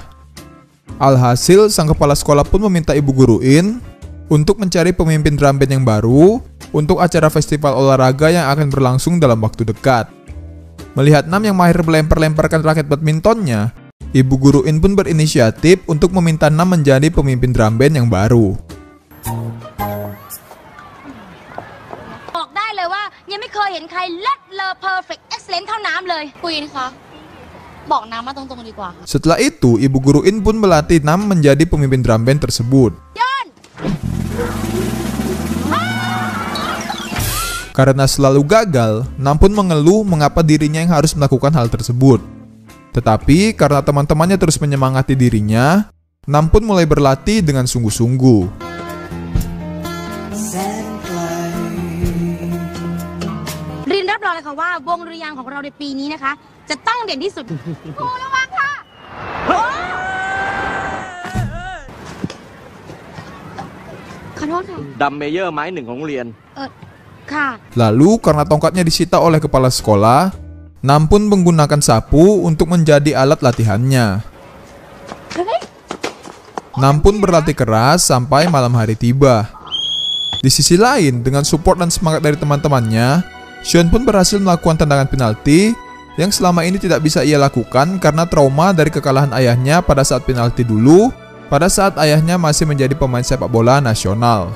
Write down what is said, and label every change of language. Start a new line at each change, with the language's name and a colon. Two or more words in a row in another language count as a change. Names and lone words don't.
Indonesian: Alhasil, sang kepala sekolah pun meminta ibu guru In untuk mencari pemimpin
English: drum band
Indonesian: yang baru untuk acara festival olahraga yang akan berlangsung dalam waktu dekat. Melihat Nam yang mahir melempar-lemparkan raket badmintonnya, ibu guru In pun berinisiatif untuk meminta Nam menjadi pemimpin
English: drum band
Indonesian: yang baru.
Thai: บอกได้เลยว่ายังไม่เคยเห็นใครเลิศเลอ
English: perfect excellent
Thai: เท่าน้ำเลยคุยนะคะบอกน้ำมาตรงๆดีกว่า
Indonesian: Setelah itu, ibu guru In pun melatih Nam menjadi pemimpin
English: drum band
Indonesian: tersebut. Karena selalu gagal, Nam pun mengeluh mengapa dirinya yang harus melakukan hal tersebut. Tetapi karena teman-temannya terus menyemangati dirinya, Nam pun mulai berlatih dengan sungguh-sungguh.
Thai: Rin รับรองเลยค่ะว่าวงดุริยางค์ของเราในปีนี้นะคะจะต้องเด่นที่สุดครูระวังค่ะขอโทษค่ะ ดัมเมเยอร์ไม้ 1ของโรงเรียน ค่ะ
Indonesian: Lalu karena tongkatnya disita oleh kepala sekolah, Nam pun menggunakan sapu untuk menjadi alat latihannya. Nam pun berlatih keras sampai malam hari tiba. Di sisi lain, dengan support dan semangat dari teman-temannya, Sean pun berhasil melakukan tendangan penalti yang selama ini tidak bisa ia lakukan karena trauma dari kekalahan ayahnya pada saat penalti dulu, pada saat ayahnya masih menjadi pemain sepak bola nasional.